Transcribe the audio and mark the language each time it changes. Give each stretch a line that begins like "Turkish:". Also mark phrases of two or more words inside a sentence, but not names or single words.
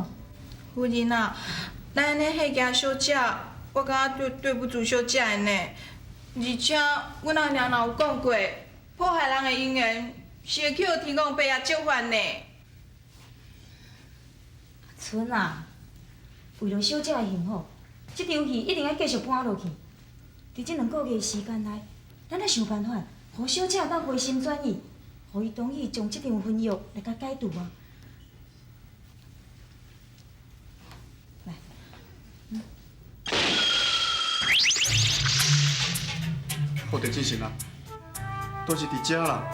Min Nan Chinese: 夫人啊，咱安尼吓惊小姐，我感觉对不住小姐的呢。而且阮阿娘若有讲过，破坏人的姻缘是会去互天公伯爷借还呢。春啊，为了小姐的幸福，这场戏一定要继续搬落去。伫这2个月的时间内，咱要想办法，互小姐当回心转意，互伊同意将这场婚约来甲解除啊。来，好代志是啦，都是伫遮啦。